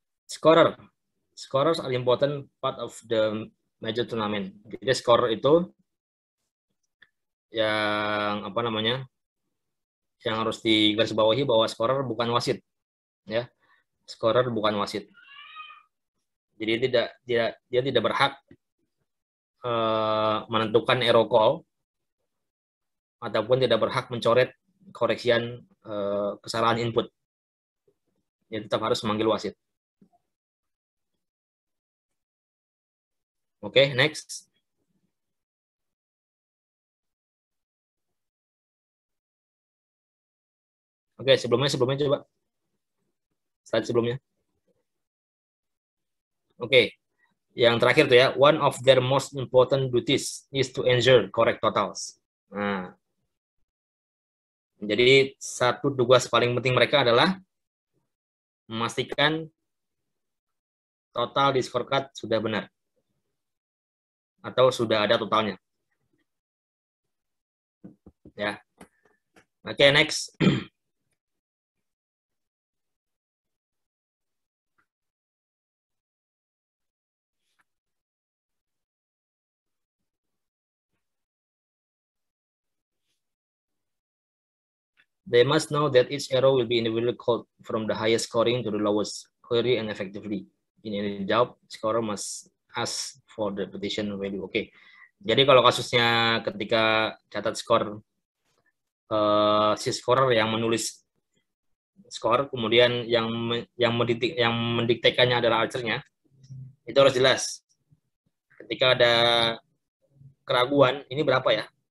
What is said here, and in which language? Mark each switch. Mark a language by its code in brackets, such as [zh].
[en] Scorers are important part of the major tournament. [id] Jadi skor itu yang apa namanya? Yang harus digarisbawahi bahwa scorer bukan wasit, ya. Scorer bukan wasit. Jadi dia tidak berhak menentukan error call ataupun tidak berhak mencoret koreksian kesalahan input. Dia tetap harus memanggil wasit. [en] Oke, next. [id] Oke, sebelumnya coba. Slide sebelumnya. Oke. Yang terakhir tuh ya, [en] one of their most important duties is to ensure correct totals. [id] Nah, jadi satu tugas paling penting mereka adalah memastikan total di scorecard sudah benar atau sudah ada totalnya. [en] Ya. Oke, next. They must know that each arrow will be individually called from the highest scoring to the lowest, clearly and effectively. In any doubt, scorer must ask for the repetition value. Oke. [id] Jadi kalau kasusnya ketika catat skor, si scorer yang menulis skor, kemudian yang mendiktekannya adalah archernya, itu harus jelas. Ketika ada keraguan, ini berapa ya?